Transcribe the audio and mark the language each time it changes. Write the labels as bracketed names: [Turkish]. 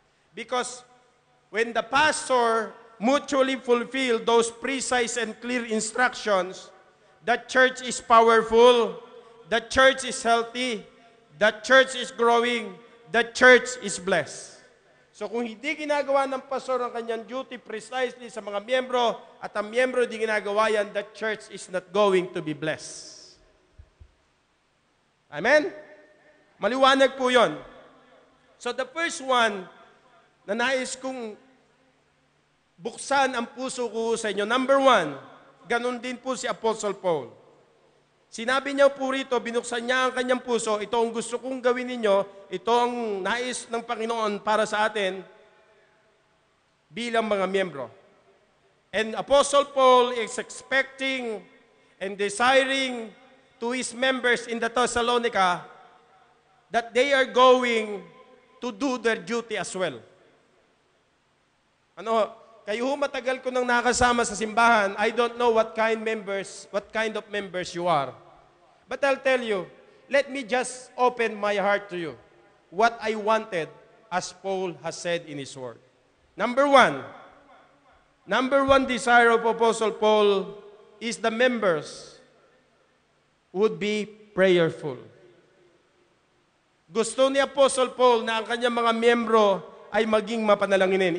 [English] Because when the pastor mutually fulfill those precise and clear instructions, the church is powerful, the church is healthy, the church is growing, the church is blessed. [Filipino] So kung hindi ginagawa ng pastor ang kanyang duty precisely sa mga miyembro at ang miyembro hindi ginagawa yan, [English] the church is not going to be blessed. [Filipino] Amen? Maliwanag po yon. [English] So the first one [Filipino] na nais kong buksan ang puso ko sa inyo. Number one, ganun din po si Apostle Paul. Sinabi niya po rito, binuksan niya ang kanyang puso, ito ang gusto kong gawin ninyo, ito ang nais ng Panginoon para sa atin bilang mga miyembro. [English] And Apostle Paul is expecting and desiring to his members in the Thessalonica that they are going to do their duty as well. [Filipino] Kayo matagal ko nang nakasama sa simbahan, [English] I don't know what kind of members you are. But I'll tell you, let me just open my heart to you. What I wanted, as Paul has said in his word. Number one desire of Apostle Paul is the members would be prayerful. [Filipino] Gusto ni Apostle Paul na ang kanyang mga miyembro ay maging mapanalanginin.